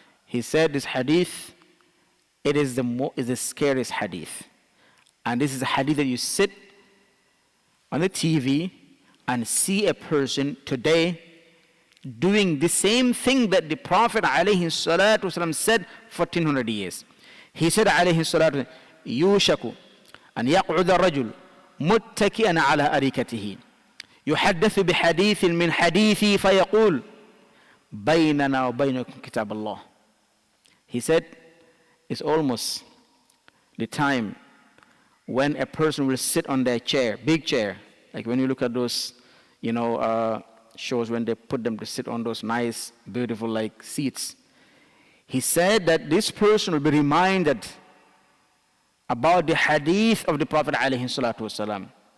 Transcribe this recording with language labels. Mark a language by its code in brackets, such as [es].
[en] He said this hadith, it is the scariest hadith. And this is a hadith that you sit on the TV and see a person today doing the same thing that the Prophet alayhi salatu wasalam said 1400 years. He said alayhi salatu, [ar] يوشك أن يقعد الرجل متكئا على أريكته يحدث بحديث من حديثي فيقول بيننا وبينكم كتاب الله. [en] He said, it's almost the time when a person will sit on their chair, big chair, like when you look at those, you know, shows when they put them to sit on those nice, beautiful like seats. He said that this person will be reminded about the hadith of the Prophet alayhi salatu wasalam.